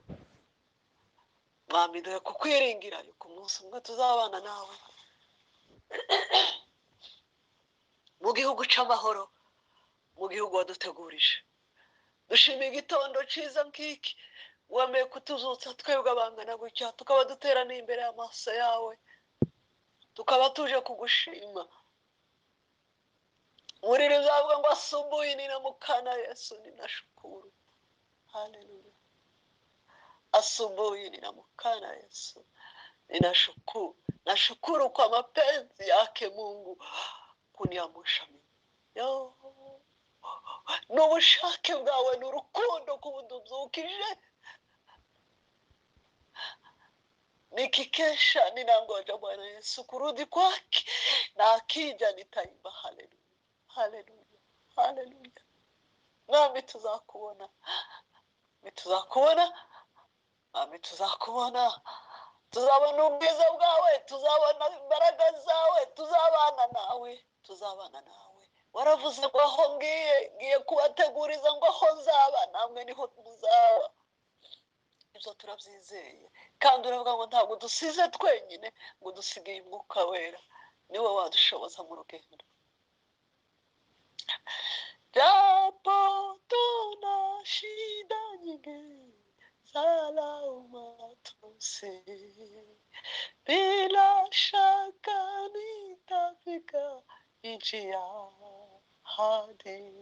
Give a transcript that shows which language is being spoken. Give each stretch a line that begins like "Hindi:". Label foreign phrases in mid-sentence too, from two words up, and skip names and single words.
Rundi: Mwami, duhe kukwiringira yuko umunsi umwe tuzabana nawe mu gihugu c'amahoro, mu gihugu wadutegurije. dushimiye igitondo ciza nk'iki wemeye kutuzutsa twebwe abangana gutya, tukaba duteraniye imbere y'amaso yawe, tukaba tuje kugushima. Muriri zavuga ngo
Swahili: asubuhi ninamkana Yesu ninashukuru. Haleluya. Asubuhi ninamkana Yesu ninashukuru. Nashukuru kwa mapenzi yake Mungu kuniamsha mimi.
Rundi: N'ubushake bwawe n'urukundo kubudubyukije.
Swahili: Nikikesha ninangoja Bwana Yesu kurudi kwake, na akija nitaimba haleluya. Haleluya, haleluya.
Rundi: Nami tuzakubona, tuzakubona, nami tuzakubona. Tuzabona ubwiza bwawe, tuzabona imbaraga zawe, tuzabana nawe, tuzabana nawe. Waravuze ngo aho ngiye kubateguriza ngo aho nzaba namwe niho muzaba. Ibyo turabyizeye, kandi uravuga ngo ntabwo dusize twenyine, ngo dusigaye umwuka wera, niwe wadushoboza mu rugendo.
Swahili: Japo tuna shida nyingi salama tuse, bila shaka nitafika nchi ya ahadi.